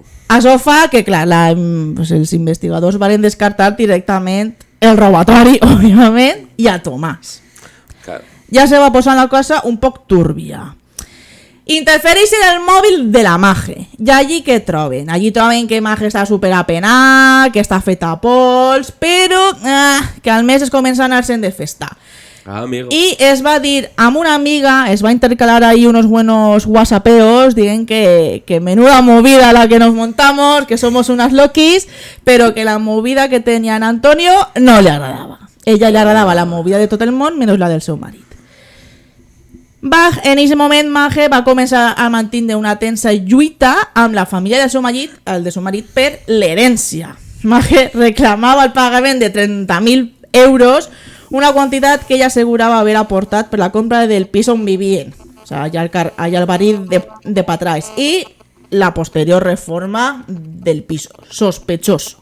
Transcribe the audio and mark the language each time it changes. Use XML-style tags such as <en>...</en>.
<ca>Això fa que, clar, pues els investigadors van descartar directament el robatori, òbviament, i a Tomàs.</ca> <es>Claro.</es> <ca>Ja se va posar la cosa un poc túrbia. Interfereix en el mòbil de la Mage. I allí què troben? Allí troben que Mage està superapenada, que està feta a pols, però que al mes es comença a anar-se'n de festa.</ca> <es>Amigo.</es> <ca>I es va dir amb una amiga, es va intercalar</ca> <es>ahí unos buenos whatsappeos, digan que menuda movida la que nos montamos, que somos unas loquis, pero que la movida que tenía en Antonio no le agradaba.</es> <ca>Ella le agradava la movida de tot el món menys la del seu marit. En aquest moment Mage va començar a mantenir una tensa lluita amb la família del seu marit, el de seu marit, per l'herència. Mage reclamava el pagament de 30.000 euros, una quantitat que ella assegurava haver aportat per la compra del pis on vivien, o sigui, allà al barri de Patrais, i la posterior reforma del pis, sospechós.</ca>